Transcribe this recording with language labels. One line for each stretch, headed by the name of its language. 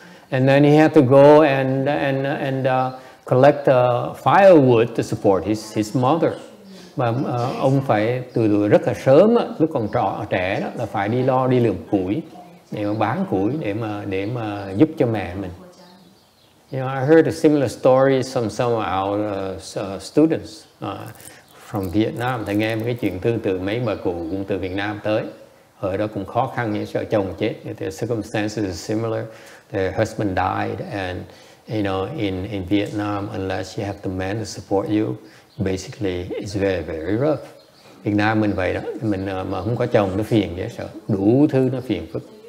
English: And then he had to go and collect firewood to support his mother.
Vietnamese: Và ông phải từ rất là sớm, lúc còn trẻ đó, là phải đi lượm củi để mà bán củi để mà giúp cho mẹ mình.
English: You know, I heard a similar story from some of our students from Vietnam.
Vietnamese: Thầy nghe một cái chuyện tương tự, mấy bà cụ cũng từ Việt Nam tới. Ở đó cũng khó khăn như sợ chồng chết.
English: The circumstances are similar. Their husband died, and you know, in Vietnam, unless you have the man to support you, basically it's very, very rough.
Vietnamese: Việt Nam mình vậy đó, mình mà không có chồng nó phiền dễ sợ, đủ thứ nó phiền phức.